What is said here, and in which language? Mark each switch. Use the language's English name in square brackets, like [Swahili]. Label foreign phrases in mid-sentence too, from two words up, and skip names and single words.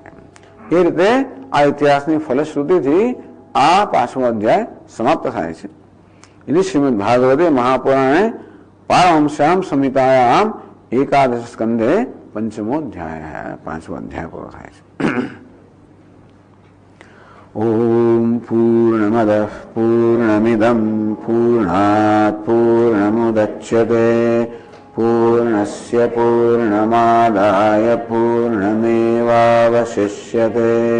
[Gujarati] એ રીતે આ ઇતિહાસની ફલશ્રુતિથી આ 5મો અધ્યાય સમાપ્ત થાય છે. એની [Sanskrit] श्रीमद भागवते महापुराणे पारमहंस्याम संहितायाम एकादश स्कंधे [Gujarati] 5મો અધ્યાય 5મો અધ્યાય પૂરો થાય છે. [Sanskrit] ओम पूर्णमदः पूर्णमिदं पूर्णात् पूर्णमुदच्यते पूर्णस्य पूर्णमादाय पूर्णमेवावशिष्यते.